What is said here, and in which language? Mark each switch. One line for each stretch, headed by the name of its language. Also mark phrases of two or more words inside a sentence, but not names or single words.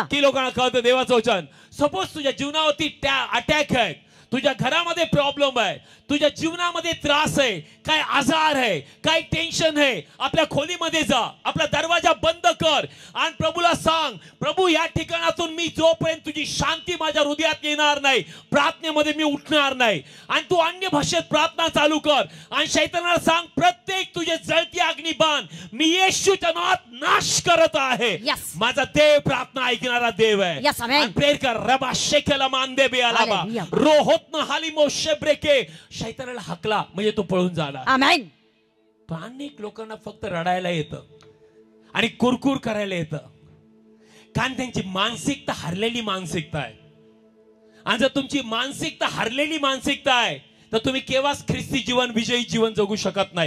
Marathi: की लोकांना कळतं देवाचं वचन. सपोज तुझ्या जीवनावरती अटॅक आहे, तुझ्या घरामध्ये प्रॉब्लेम आहे, तुझ्या जीवनामध्ये त्रास आहे, काय आजार आहे, काय टेन्शन आहे, आपल्या खोलीमध्ये जा, आपला दरवाजा बंद कर आणि प्रभूला सांग, प्रभू या ठिकाणातून मी जोपर्यंत तुझी शांती माझ्या हृदयात येणार नाही, प्रार्थनेमध्ये मी उठणार नाही. आणि तू अन्य भाषेत प्रार्थना चालू कर आणि शैतानाला सांग, प्रत्येक तुझे जळती अग्निबाण मी येशूच्या नावात नाश करत आहे.
English: Yes.
Marathi: माझा देव प्रार्थना ऐकणारा देव आहे.
English: Yes, amen.
Marathi: प्रेर कर. रबा शेकेला मानदे बेआलाबा रोहोत न हालिमो शेब्रेके. शैतानाला हकला म्हणजे तो पळून जाणार. आमेन. पण अनेक लोकांना फक्त रडायला येतं आणि कुरकुर करायला येतं, कारण त्यांची मानसिकता हरलेली मानसिकता आहे. आणि जर तुमची मानसिकता हरलेली मानसिकता आहे तर तुम्ही केव्हाच ख्रिस्ती जीवन, विजयी जीवन जगू शकत नाही.